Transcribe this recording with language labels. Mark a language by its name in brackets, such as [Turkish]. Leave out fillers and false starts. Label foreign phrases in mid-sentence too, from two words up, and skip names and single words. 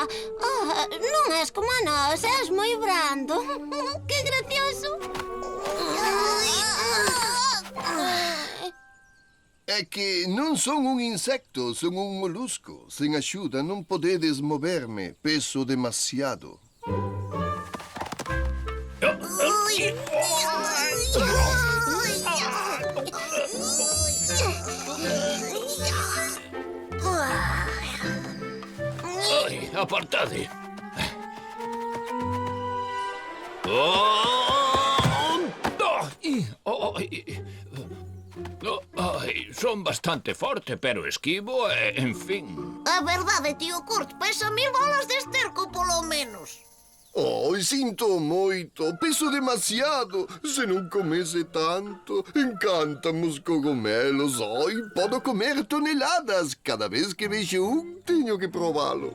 [Galician] Non és como a nós, és moi brando. Que gracioso. É que non son un insecto, son un molusco. Sen axuda non podedes moverme, peso demasiado. Ai, apartade. Ai, son bastante forte, pero esquivo e, en fin. A verdade, tío Kurt, pesa 1000 bolas de esterco, polo menos. Ai, sinto moito, peso demasiado. Se non comese tanto, encantan os cogomelos. Ai, podo comer toneladas. Cada vez que vexo un, teño que probalo.